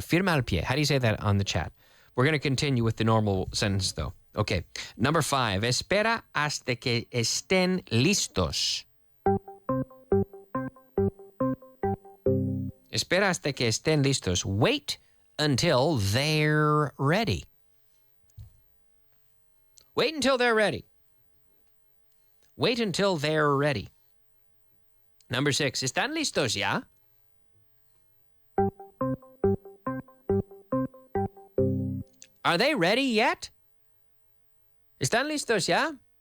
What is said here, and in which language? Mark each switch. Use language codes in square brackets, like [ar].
[es] Firma al pie. [en] How do you say that on the chat? We're going to continue with the normal sentence, though. Okay. Number 5. [es] Espera hasta que estén listos. Espera hasta que estén listos. [en] Wait until they're ready. Wait until they're ready. Wait until they're ready. Number 6. [es] ¿Están listos ya? [en] Are they ready yet? [es] ¿Están listos ya?